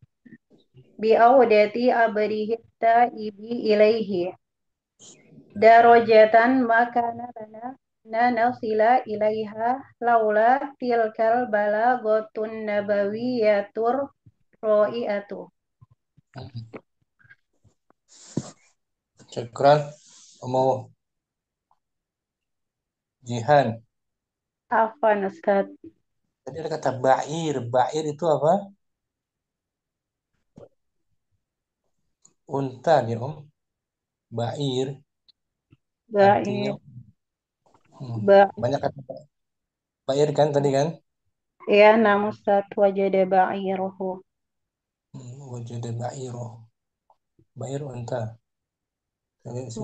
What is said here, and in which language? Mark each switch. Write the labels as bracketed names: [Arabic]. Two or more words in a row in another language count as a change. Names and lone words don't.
[Arabic] بعودة تائب إليه درجة ما كان لنا نصل إليها لولا تلك البلاغة النبوية الرائعة. شكرا. Ummu Jihan. عفوا أستاذ. [Indonesian] Tadi ada kata ba'ir. Ba'ir itu apa? Unta nih, Om. Ba'ir. Artinya banyak kata ba'ir kan tadi kan? [Arabic] Ya, نعم أستاذ وجد بعيره. وجد بعيره. Ba'ir unta. [Indonesian] Kita lihat sini.